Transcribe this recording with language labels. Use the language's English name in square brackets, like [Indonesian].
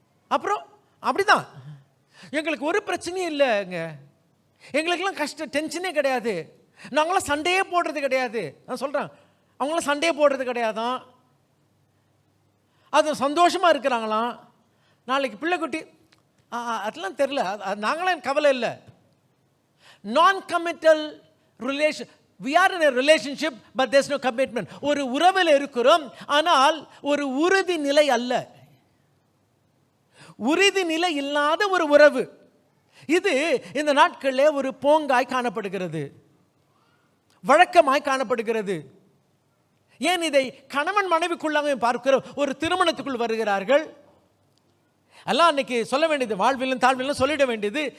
[Tamil] அப்புறம் அப்படிதான். எங்களுக்கு ஒரு பிரச்சனையும் இல்லைங்க, எங்களுக்கெல்லாம் கஷ்டம் டென்ஷனே கிடையாது. நாங்களாம் சண்டையே போடுறது கிடையாது. நான் சொல்கிறேன், அவங்களாம் சண்டையே போடுறது கிடையாதான், அது சந்தோஷமாக இருக்கிறாங்களாம். நாளைக்கு பிள்ளை குட்டி அதெல்லாம் தெரில, நாங்களாம் கவலை இல்லை. நான் committal relation, [English] we are in a relationship but there's no commitment. [Tamil] ஒரு உறவில் இருக்கிறோம், ஆனால் ஒரு உறுதி நிலை அல்ல, உறுதி நிலை இல்லாத ஒரு உறவு. இது இந்த நாட்களிலே ஒரு போங்காய் காணப்படுகிறது, வழக்கமாய் காணப்படுகிறது. ஏன் இதை கணவன் மனைவிக்குள்ளாக பார்க்கிறோம். ஒரு திருமணத்துக்குள் வருகிறார்கள், எல்லாம் அன்னைக்கு சொல்ல வேண்டியது, வாழ்விலும் தாழ்விலும் சொல்லிட வேண்டியது.